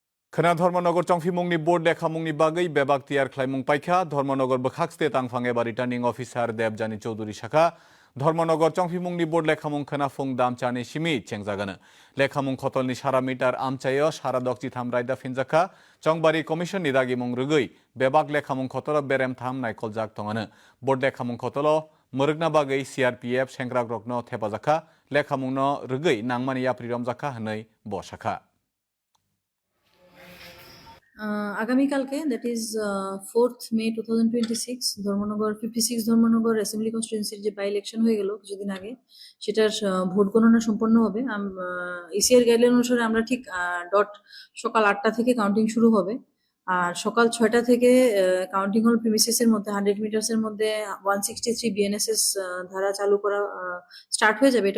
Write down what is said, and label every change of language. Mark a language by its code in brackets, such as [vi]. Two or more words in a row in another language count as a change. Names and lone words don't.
[trk] खना धर्मनगर चंफिमुंगनी बोर्ड लेखामुंगनी बागै बेबाक तियार ख्लाइमुंग पाइखा धर्मनगर बखाक स्टेट आंफां एबा [en] returning officer [trk] देबजानी चौधुरी शाखा धर्मनगर चंफिमुंगनी बोर्ड लेखामुंग खोनाफुंग दामचानी सिमी चेंजागानो लेखामुंग खतलनि सारा मिटार आमचायो सारा दक्चि थाम रायदा फिनजाखा चंबारी कमिशन नि दागिमुंग रुगै बेबाक लेखामुंग खतल बेरेम थाम नायखल जाक तंगानो बोर्ड लेखामुंग खतल मरुगना बागै सीआरपीएफ सेंग्रा ग्रकनो थेपाजाखा लेखामुंगनो रुगै नांमानि याप्रि रमजाखा हनै बशाखा [bn] আগামীকালকে [en] that is [bn] 4th মে 2026 ধর্মনগর 56 ধর্মনগর [en] assembly constituency [bn] যে [en] by election [bn] হয়ে গেল কিছুদিন আগে সেটার ভোট গণনা সম্পন্ন হবে। ইসিআর গাইডলাইন অনুসারে আমরা ঠিক সকাল 8টা থেকে কাউন্টিং শুরু হবে আর সকাল 6টা থেকে [en] counting hall premises [bn] মধ্যে 100 মিটার্সের মধ্যে 163 বিএনএসএস ধারা চালু করা স্টার্ট হয়ে যাবে।